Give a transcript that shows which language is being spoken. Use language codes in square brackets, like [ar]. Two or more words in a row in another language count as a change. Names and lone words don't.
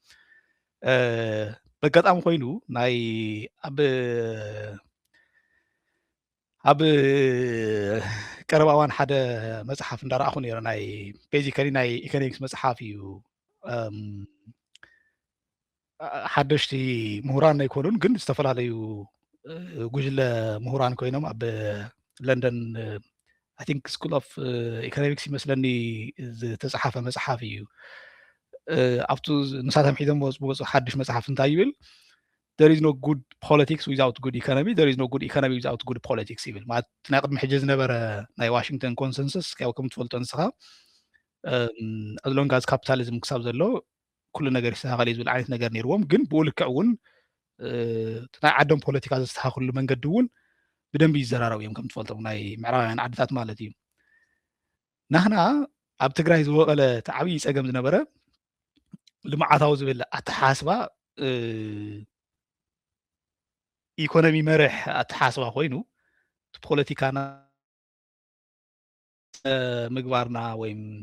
[ti] በጋጣሚ ኮይኑ ናይ ኣብ ቀረባ እዋን ሓደ መፅሓፍ እንዳረኣኹ ነይረ ናይ ቤዚካሊ ናይ ኢኮኖሚክስ መፅሓፍ እዩ ሓደሽቲ ምሁራን ኣይኮኑን ግን ዝተፈላለዩ ጉጅለ ምሁራን ኮይኖም ኣብ ለንደን [en] I think School of Economics [ti] ይመስለኒ ዝተፅሓፈ መፅሓፍ እዩ ኣብቱ ንሳቶም ሒዞም ዝወፁ ሓድሽ መፅሓፍ እንታይ ይብል [en] there is no good politics without good economy there is no good economy without good politics [ti] ይብል ማለት ናይ ቅድሚ ሕጂ ዝነበረ ናይ ዋሽንግተን ኮንሰንሰስ ያው ከም ትፈልጦ ንስኻ [en] as long as capitalism [ti] ክሳብ ዘሎ ኩሉ ነገር ይስተኻኸል ዝብል ዓይነት ነገር ነይርዎም ግን ብኡ ልክዕ እውን ናይ ዓዶም ፖለቲካ ዘስተኻኽሉ መንገዲ እውን ብደንቢ ይዘራረቡ እዮም ከም ትፈልጦም ናይ ምዕራባውያን ዓድታት ማለት እዩ ንሕና ኣብ ትግራይ ዝበቐለ እቲ ዓብዪ ፀገም ዝነበረ ልምዓታዊ ዝብል ኣተሓስባ ኢኮኖሚ መርሕ ኣተሓስባ ኮይኑ እቲ ፖለቲካና ምግባርና ወይ